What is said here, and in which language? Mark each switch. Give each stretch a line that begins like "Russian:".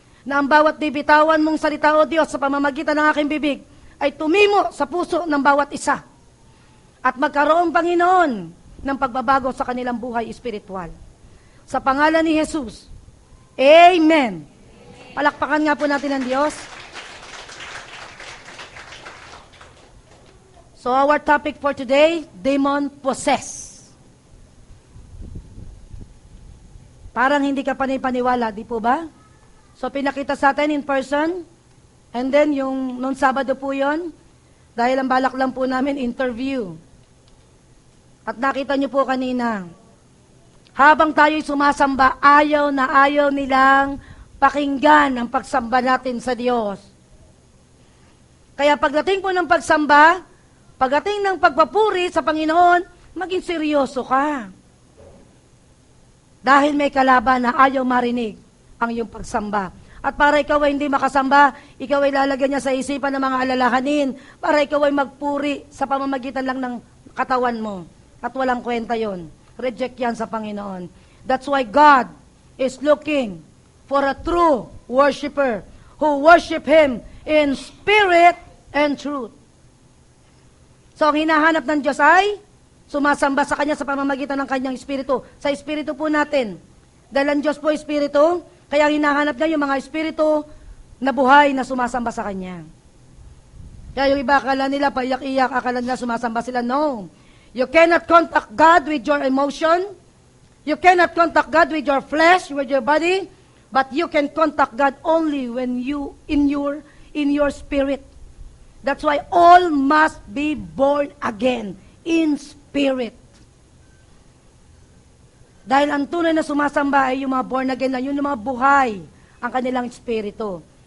Filipino: Na ang bawat bibitawan mong salita, O Diyos, sa pamamagitan ng aking bibig ay tumimo sa puso ng bawat isa. At magkaroon, Panginoon, ng pagbabago sa kanilang buhay espiritual. Sa pangalan ni Jesus, Amen. Palakpakan nga po natin ang Diyos.
English: So our topic for today, demon possess.
Filipino: Parang hindi ka panipaniwala, di po ba? So pinakita sa atin
English: in person,
Filipino: and then yung noong Sabado po yon, dahil ang balak lang po namin interview. At nakita niyo po kanina, habang tayo'y sumasamba, ayaw nilang pakinggan ang pagsamba natin sa Diyos. Kaya pagdating po ng pagsamba, pagdating ng pagpapuri sa Panginoon, maging seryoso ka. Dahil may kalaban na ayaw marinig ang iyong pagsamba. At para ikaw ay hindi makasamba, ikaw ay lalagyan niya sa isipan ng mga alalahanin, para ikaw ay magpuri sa pamamagitan lang ng katawan mo. At walang kwenta yon. Reject yan sa Panginoon.
English: That's why God is looking for a true worshiper who worship Him in spirit and truth.
Filipino: So, ang hinahanap ng Diyos ay sumasamba sa Kanya sa pamamagitan ng Kanyang Espiritu. Sa Espiritu po natin. Dahil ang Diyos po Espiritu, kaya hinahanap niya yung mga Espiritu na buhay na sumasamba sa Kanya. Kaya yung iba akala nila, paiyak-iyak, akala nila sumasamba sila.
English: No. You cannot contact God with your emotion. You cannot contact God with your flesh, with your body. But you can contact God only when you, in your spirit. That's why all must be born again in spirit.
Filipino: Dahil ang tunay na sumasamba ay yung mga born again na, yung mga buhay ang kanilang espiritu.